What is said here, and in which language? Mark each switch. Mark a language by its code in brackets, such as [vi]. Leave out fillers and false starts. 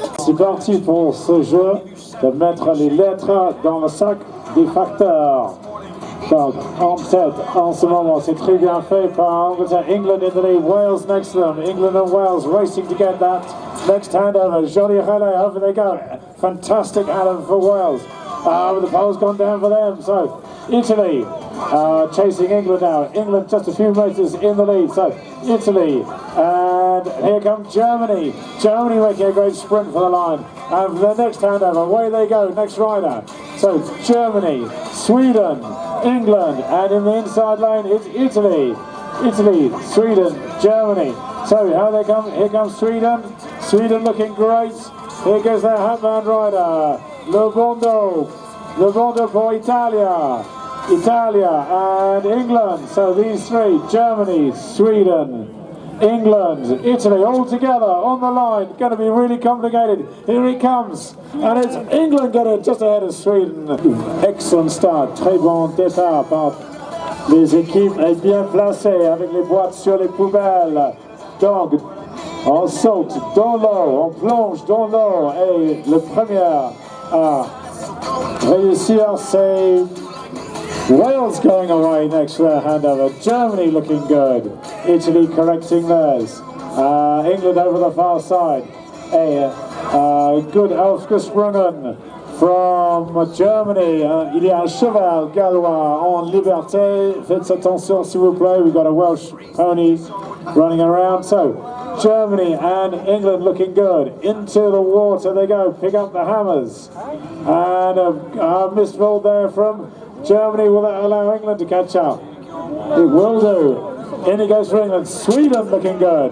[fr] C'est parti pour ce jeu de mettre les lettres dans le sac des facteurs. Donc, en tête, en ce moment, c'est très bien fait par Angleterre. [en] England in the lead, Wales next to them. England and Wales racing to get that next handover. Jolie Helen, over they go. Fantastic Helen for Wales. But the pole's gone down for them. So, Italy chasing England now. England just a few metres in the lead. So, Italy. And here comes Germany. Germany making a great sprint for the line. And for the next handover, away they go, next rider. So, Germany, Sweden, England, and in the inside lane it's Italy. Italy, Sweden, Germany. So how they come, here comes Sweden. Sweden looking great. Here goes their Hatman rider, Le Bondo for Italia. Italia and England. So these three, Germany, Sweden, England, Italy, all together on the line. Going to be really complicated. Here it comes. And it's England getting just ahead of Sweden. Excellent start. [fr] Très bon départ par les équipes bien placées avec les boîtes sur les poubelles. Donc, on saute dans l'eau, on plonge dans l'eau. Et le premier à réussir, c'est Wales [en] going away next to their handover. Germany looking good. Italy correcting theirs. England over the far side. A good aufgesprungen from Germany. [fr] Il y a un cheval gallois en liberté. Faites attention s'il vous plaît. [en] We've got a Welsh pony running around. So Germany and England looking good. Into the water they go. Pick up the hammers. And a mistful there from Germany. Will that allow England to catch up? It will do. In it goes for England. Sweden looking good.